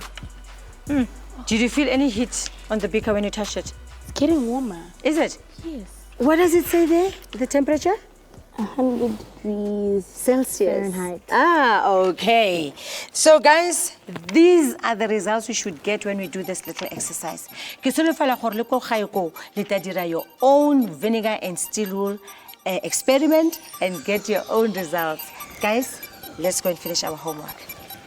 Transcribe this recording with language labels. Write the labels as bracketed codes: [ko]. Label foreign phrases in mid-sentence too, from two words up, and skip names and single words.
[en] Did you feel any heat on the beaker when you touched it? It's getting warmer. Is it? Yes. What does it say there? The temperature? 100 degrees Celsius. Fahrenheit. Ah, okay. So guys, these are the results we should get when we do this little exercise. [tn] Ke solofela gore le ko gae ko le tla dira [en] your own vinegar and steel wool experiment and get your own results. Guys, let's go and finish our homework.